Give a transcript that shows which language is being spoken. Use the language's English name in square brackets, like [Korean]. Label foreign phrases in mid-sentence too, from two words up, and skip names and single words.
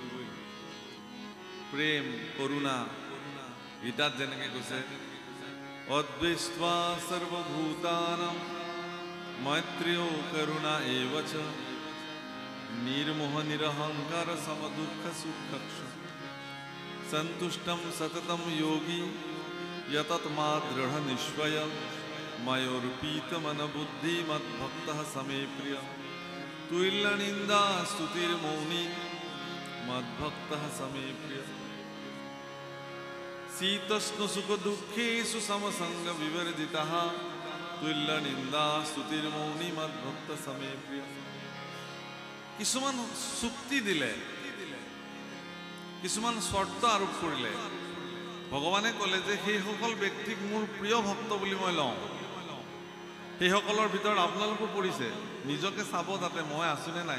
[Assamese] প্ৰেম, করুণা, গীতাত যেনেকৈ কৈছে [Sanskrit] অদ্বৈস্ত্বা সর্বভূতানাম মৈত্রেয় করুণা এবচ নির্মোহ নিরহংকার সমদুঃখ সুখক্ষ সন্তুষ্টম সততম যোগী यतत्मा दृढ़ निश्चय मयोर्पीत मन बुद्धि मद्भक्त समे प्रिय तुल्य निंदा स्तुतिर्मौनी मद्भक्त समे प्रिय शीतोष्ण सुख दुखेषु समसंग विवर्जितः तुल्य निंदा स्तुतिर्मौनी मद्भक्त समे प्रिय। [Assamese] কিছুমান চুক্তি দিলে, কিছুমান শর্ত আৰোপ কৰিলে, ভগৱানে ক'লে যে সেইসকল ব্যক্তিক মোৰ প্ৰিয় ভক্ত বুলি মই লওঁ। সেইসকলৰ ভিতৰত আপোনালোকো পৰিছে, নিজকে চাব তাতে মই আছোনে নাই।